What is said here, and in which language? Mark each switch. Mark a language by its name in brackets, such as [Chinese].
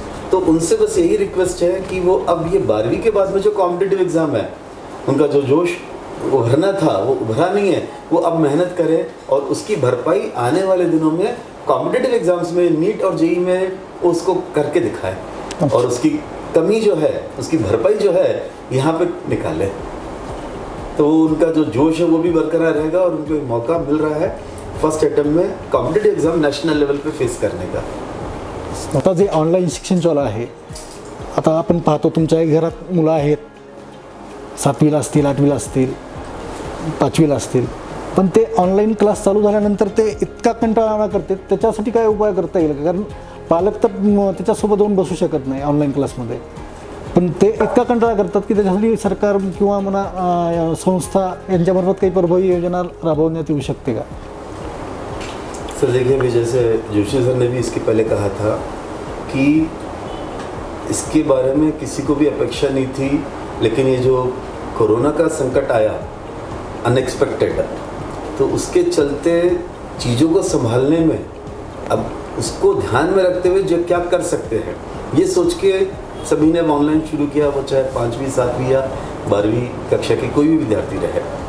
[Hindi] तो उनसे बस यही रिक्वेस्ट है कि वो अब ये 12वीं के बाद में जो कॉम्पिटिटिव एग्ज़ाम है, उनका जो जोश उभरना था वो उभरा नहीं है, वो अब मेहनत करें और उसकी भरपाई आने वाले दिनों में कॉम्पिटिटिव एग्ज़ाम्स में, नीट और जेईई में उसको करके दिखाएं और उसकी कमी जो है, उसकी भरपाई जो है यहाँ पे निकालें। तो उनका जो जोश है वो भी बरकरार रहेगा और उनको एक मौका मिल रहा है फर्स्ट अटेम्प्ट में कॉम्पिटिटिव एग्ज़ाम नॅशनल लेवल पे फेस करने का। [Marathi] आता जे ऑनलाईन शिक्षण चालू आहे, आता आपण पाहतो तुमच्या घरात मुलं आहेत, 7वीला असतील, 8वीला असतील, 5वीला असतील, पण ते ऑनलाईन क्लास चालू झाल्यानंतर ते इतका कंटाळा करते, त्याच्यासाठी काय उपाय करता येईल? कारण पालक तर त्याच्यासोबत जाऊन बसू शकत नाही ऑनलाईन क्लासमध्ये, पण ते इतका कंटाळा करतात की त्याच्यासाठी सरकार किंवा म्हणा संस्था यांच्यामार्फत काही प्रभावी योजना राबवण्यात येऊ शकते का? [Hindi] सर देखिए, अभी जैसे जोशी सर ने भी इसके पहले कहा था कि इसके बारे में किसी को भी अपेक्षा नहीं थी, लेकिन ये जो कोरोना का संकट आया अनएक्सपेक्टेड, तो उसके चलते चीज़ों को संभालने में अब उसको ध्यान में रखते हुए जो क्या कर सकते हैं ये सोच के सभी ने ऑनलाइन शुरू किया, वो चाहे 5वीं 7वीं या 12वीं कक्षा के कोई भी विद्यार्थी रहे।